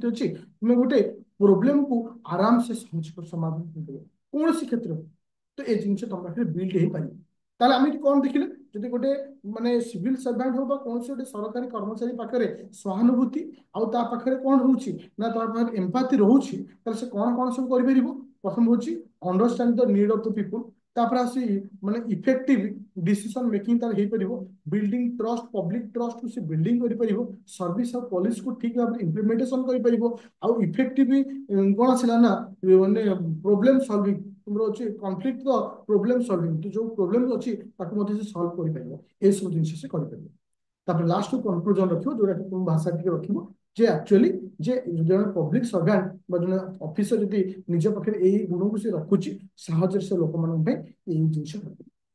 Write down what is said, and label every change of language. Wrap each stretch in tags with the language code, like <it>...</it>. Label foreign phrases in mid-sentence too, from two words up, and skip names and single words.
<or>ଅଛି ତୁମେ ଗୋଟେ ପ୍ରୋବ୍ଲେମକୁ ଆରାମସେ ସମାଧାନ କରିପାରିବ କୌଣସି କ୍ଷେତ୍ରରେ ତ ଏ ଜିନିଷ ତମ ପାଖରେ ବିଲ୍ଡ ହେଇପାରିବ ତାହେଲେ ଆମେ ଏଠି କଣ ଦେଖିଲେ ଯଦି ଗୋଟେ ମାନେ</or> <en>civil servant</en> <or>ହଉ ବା କୌଣସି ଗୋଟେ ସରକାରୀ କର୍ମଚାରୀ ପାଖରେ ସହାନୁଭୂତି ଆଉ ତା ପାଖରେ କଣ ରହୁଛି ନା ତା ପାଖରେ ଏମ୍ପାଥି ରହୁଛି ତାହେଲେ ସେ କଣ କଣ ସବୁ କରିପାରିବ ପ୍ରଥମ ହଉଛି</or> <en>understand the need of the people</en> <or>ତାପରେ ଆସି ମାନେ</or> <en>effective decision making</en> <or>তার ହେଇପାରିବ</or> <en>building trust public trustକୁ</en> <or>ସେ ବିଲ୍ଡିଂ କରିପାରିବ ସର୍ଭିସ ଆଉ ପଲିସିକୁ ଠିକ ଭାବରେ ଇମ୍ପ୍ଲିମେଣ୍ଟେସନ କରିପାରିବ ଆଉ ଇଫେକ୍ଟିଭ କଣ ଆସିଲା ନା ମାନେ</or> <en>problem solving</en> <or>ତୁମର ଅଛି କନଫ୍ଲିକ୍ଟ ର</or> <en>problem solving</en> <or>ଯୋଉ ପ୍ରୋବ୍ଲେମ ଅଛି ତାକୁ ମଧ୍ୟ ସେ ସଲ୍ଭ କରିପାରିବ ଏସବୁ ଜିନିଷ ସେ କରିପାରିବ ତାପରେ</or> <en>last conclusion</en> <or>ରଖିବ ଯୋଉଟା ତୁମ ଭାଷା ଟିକେ ରଖିବ ଯେ ଆକ୍ଚୁଆଲି ଯେ ଜଣେ</or> <en>public servant</en> <or>ବା ଜଣେ ଅଫିସର ଯଦି ନିଜ ପାଖରେ ଏଇ ଗୁଣକୁ ସେ ରଖୁଛି ସହଜରେ ସେ ଲୋକମାନଙ୍କ ପାଇଁ ଏଇ ଜିନିଷ କରିପାରିବ</or>